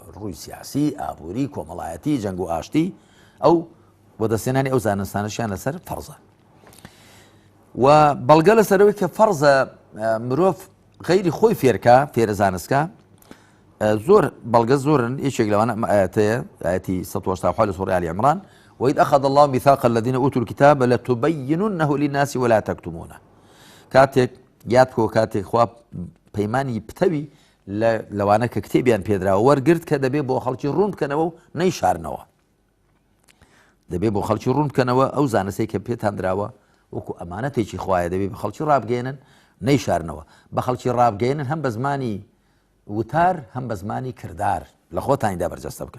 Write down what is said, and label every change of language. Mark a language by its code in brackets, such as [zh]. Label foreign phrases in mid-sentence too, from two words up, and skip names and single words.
[ckb] ڕووی سیاسی ئابووری کۆمەڵایەتی جەنگ و ئاشتی ئەو وەدەستێنانی ئەو زانستانەشیان لەسەر فەرزە و بەڵگە لەسەرەوەی کە فەرزە مرۆڤ غەیری خۆی فێرکە فێرە زانستکە زۆر بەڵگە زۆرن یەکێک لەوانە ئاەتەیە ئاەتی 187 لە سوورەی آلی عیمران [ar] وإذ أخذ الله ميثاق الذين أوتوا الكتاب لتبيننه للناس ولا تكتمونه [ckb] کاتێک یاد بکەوە کاتێک خوا پەیمانی پتەوی لەوانە کە کتێبیان پێدراوە وەرگرت کە دەبێت بۆ خەڵکی ڕوون بکەنەوە و نەیشارنەوە دەبێت بۆ خەڵکی ڕوون بکەنەوە ئەو زانستی کە پێتان درراوە وەکو ئەمانەتێکی خوایە دەبێت بە خەڵکی ڕابگەێنن نەیشارنەوە بە خەڵکی ڕابگەێنن هەم بە زمانی وتار هەم بە زمانی کردار لە خۆتانیدا بەرجەستە بکەن.